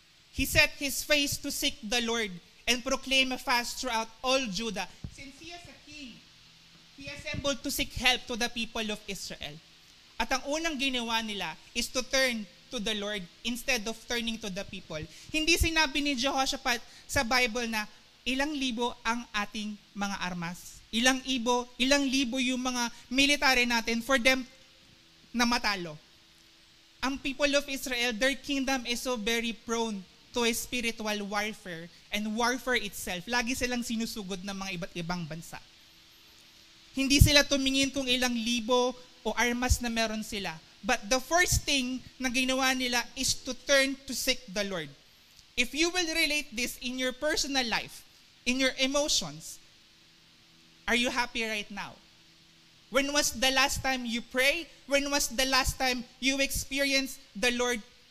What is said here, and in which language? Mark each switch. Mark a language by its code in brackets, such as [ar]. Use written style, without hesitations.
[en] He set his face to seek the Lord and proclaim a fast throughout all Judah. Since he is a king, he assembled to seek help to the people of Israel. [tl] At ang unang ginawa nila [en] is to turn to the Lord instead of turning to the people. [tl] Hindi sinabi ni Jehoshaphat sa Bible na ilang libo ang ating mga armas. Ilang libo yung mga military natin [en] for them [tl] na matalo. [en] Ang people of Israel, their kingdom is so very prone to a spiritual warfare and warfare itself. [tl] Lagi silang sinusugod ng mga iba't ibang bansa. Hindi sila tumingin kung ilang libo o armas na meron sila. [en] But the first thing [tl] na ginawa nila [en] is to turn to seek the Lord. If you will relate this in your personal life, in your emotions, are you happy right now? When was the last time you pray? When was the last time you experienced the Lord?